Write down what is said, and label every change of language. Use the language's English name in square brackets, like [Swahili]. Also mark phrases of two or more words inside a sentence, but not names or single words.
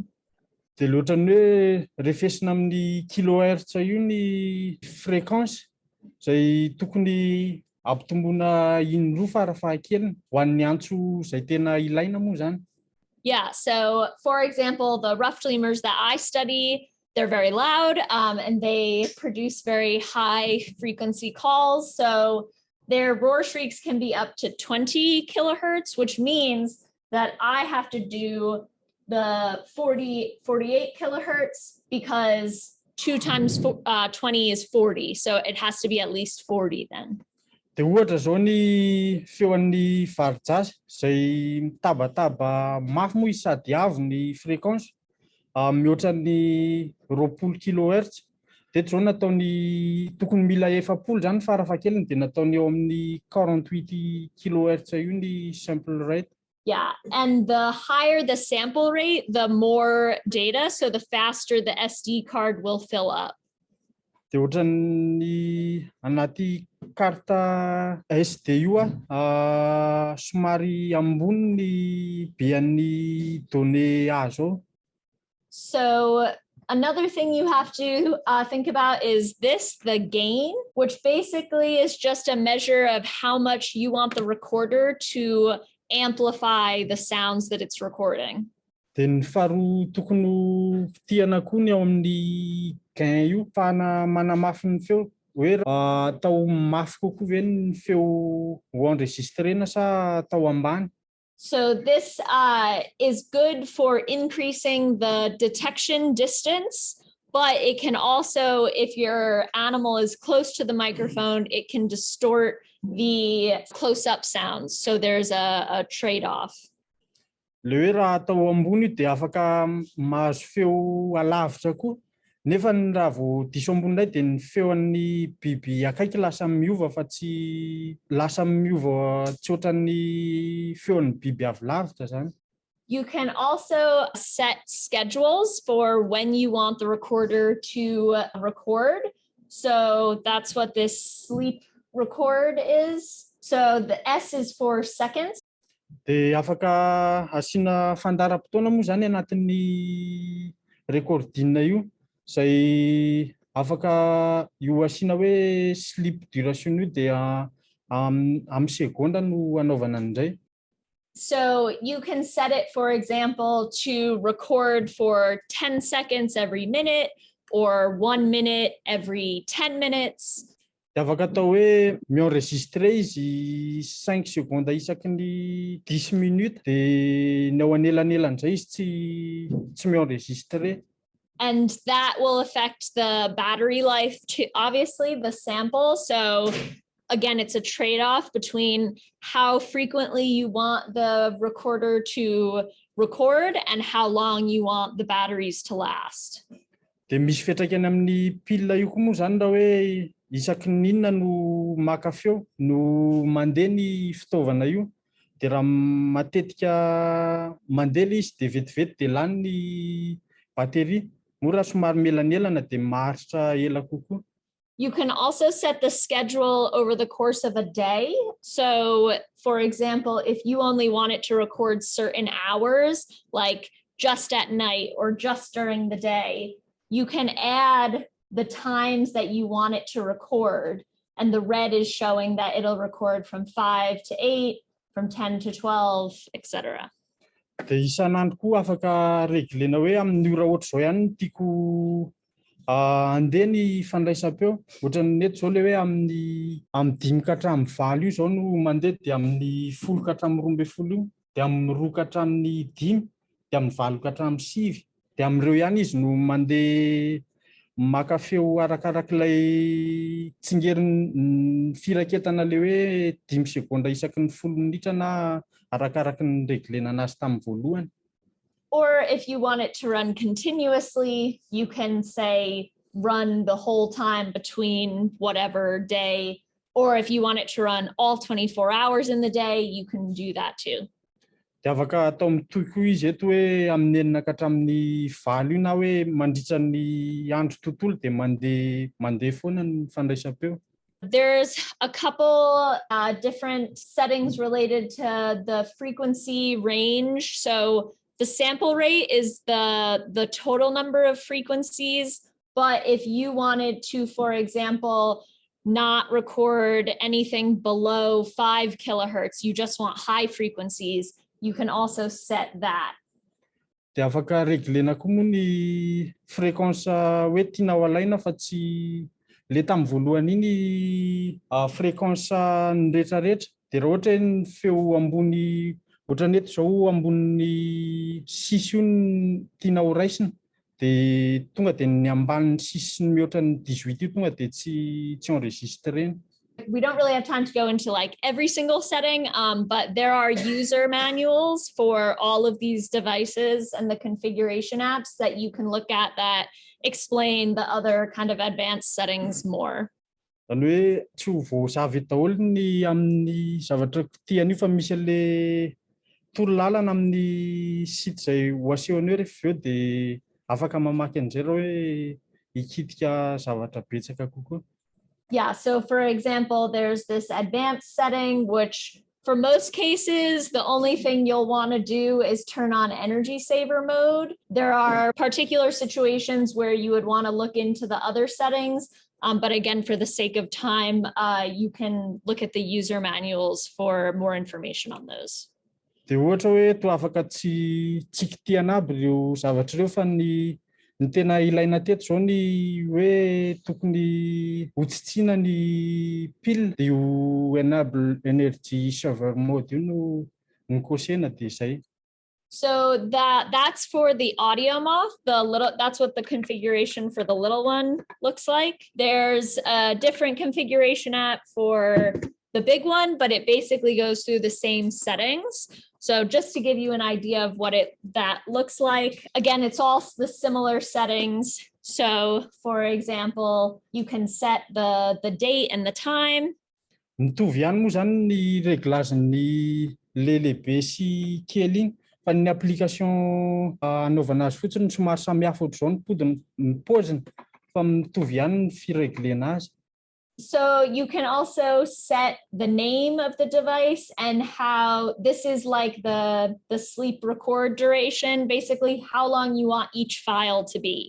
[Malagasy] Dia ohatran'ny hoe refesina amin'ny kilohertz io ny fréquence izay tokony ampitomboina indroa farafahakeliny ho an'ny antso izay tena ilaina moa zany. [English] Yeah, so for example, the rough lemurs that I study, they're very loud and they produce very high frequency calls. So their roar shrieks can be up to 20 kilohertz, which means that I have to do the 48 kilohertz because 2 times 20 is 40. So it has to be at least 40 then. [Malagasy] Dia ohatra zao ny feon'ny varijasy izay mitabataba mafy moa izy sady avo ny fréquence mihoatra ny 20 kilohertz. Dia zao nataony tokony mila 70 zany farafahakeliny dia nataony eo amin'ny 48 kilohertz io ny [English] sample rate. Yeah, and the higher the sample rate, the more data, so the faster the SD card will fill up. [Malagasy] Dia ohatran'ny anaty karta SD io somary ambony ny bean'ny données azo. [English] So Another thing you have to think about is the gain, which basically is just a measure of how much you want the recorder to amplify the sounds that it's recording. [Malagasy] Dia ny faharoa tokony ho tiana koa ny ao amin'ny gain io fahana manamafy ny feo hoe atao mafy kokoa ve ny feo ho enregistrena sa atao ambany. [English] So this is good for increasing the detection distance, but it can also, if your animal is close to the microphone, it can distort the close-up sounds. So there's a trade-off. [Malagasy] Le hoe raha atao ambony dia afaka mahazo feo alavitra koa. Nefa ny raha vao diso ambony indray dia ny feon'ny biby akaiky lasa miova fa tsy lasa miova tsy ohatran'ny feon'ny biby avy lavitra zany. [English] You can also set schedules for when you want the recorder to record. So that's what this sleep record is. So the S is for seconds. [Malagasy] Dia afaka asiana fandaram-potoana moa zany anatin'ny recording io izay afaka io asiana hoe [English] sleep duration [Malagasy] io dia amin'ny segonda no anaovana an'izay. [English] So you can set it, for example, to record for 10 seconds every minute or 1 minute every 10 minutes. [Malagasy] Dia afaka atao hoe mi-enregistre izy 5 seconda isaky ny 10 minutes dia ny ao anelanelan'izay izy tsy mi-enregistre. [English] And that will affect the battery life to obviously the sample. So again, it's a trade-off between how frequently you want the recorder to record and how long you want the batteries to last. [Malagasy] Dia misy fiantraikany amin'ny pile io koa moa zany raha hoe isaky ny inona no maka feo no mandeha ny fitaovana io. Dia raha matetika mandeha izy dia vetivety dia lany ny batterie. Mora somary melanelana dia maharitra ela kokoa. [English] You can also set the schedule over the course of a day. So, for example, if you only want it to record certain hours, like just at night or just during the day, you can add the times that you want it to record. And the red is showing that it'll record from 5 to 8, from 10 to 12, etc. [Malagasy] Dia isan'andro koa afaka reglena hoe amin'ny ora ohatr' izao ihany tiako andeha ny fandraisam-peo. Ohatran'ny eto izao le hoe amin'ny 5 ka hatramin'ny 9 io izao no mandeha dia amin'ny 10 ka hatramin'ny 12 io dia amin'ny 2 ka hatramin'ny 5 dia amin'ny 9 ka hatramin'ny 7 dia amin'ireo ihany izy no mandeha maka feo arakarak'ilay tsingerin'ny firaketana le hoe 5 segonda isaky ny 10 minitra na arakaraky ny reglena anazy tamin'ny voalohany. [English] Or if you want it to run continuously, you can say run the whole time between whatever day. Or if you want it to run all 24 hours in the day, you can do that too. [Malagasy] Dia afaka atao mitohy koa izy eto hoe amin'ny 4 ka hatramin'ny 9 io na hoe mandritra ny andro tontolo dia mandeha foana ny fandraisam-peo. [English] There's a couple different settings related to the frequency range. So the sample rate is the total number of frequencies. But if you wanted to, for example, not record anything below 5 kilohertz, you just want high frequencies, you can also set that. [Malagasy] Dia afaka reglena koa moa ny fréquence hoe tianao alaina fa tsy le tamin'ny voalohany iny fréquence ny rehetrarehetra. Dia raha ohatra hoe ny feo ambony ohatran'ny eto izao ambony 6 io no tianao raisina dia tonga dia ny ambanin'ny 6 sy ny mihoatra ny 18 io tonga dia tsy enregistrena. [English] We don't really have time to go into like every single setting, but there are user manuals for all of these devices and the configuration apps that you can look at that explain the other kind of advanced settings more. [Malagasy] Zany hoe tsy ho voazavy daholo ny amin'ny zavatra tiany io fa misy an'le torolalana amin'ny site izay ho asehony hoe rehefa avy eo dia afaka mamaky an'izay raha hoe hikitika zavatra betsaka kokoa. [English] Yeah, so for example, there's this advanced setting which For most cases, the only thing you'll want to do is turn on energy saver mode. There are particular situations where you would want to look into the other settings. But again, for the sake of time, you can look at the user manuals for more information on those. [Malagasy] Dia ohatra hoe toa afaka tsy kitiana aby ireo zavatra ireo fa ny tena ilaina teto zao ny hoe tokony hotsitsiana ny pile dia io [English] enable energy saver mode [Malagasy] io no kosena dia izay. [English] So that's for the audio off. That's what the configuration for the little one looks like. There's a different configuration app for the big one, but it basically goes through the same settings. So just to give you an idea of what that looks like, again, it's all the similar settings. So for example, you can set the date and the time. [Malagasy] Mitovy ihany moa zany ny réglagen'ny lehibe sy kely iny fa ny application anaovana azy fotsiny somary samihafa ohatr'izao ny podiny ny pauziny fa mitovy ihany ny fireglena azy. [English] So you can also set the name of the device and how this is like the sleep record duration, basically how long you want each file to be.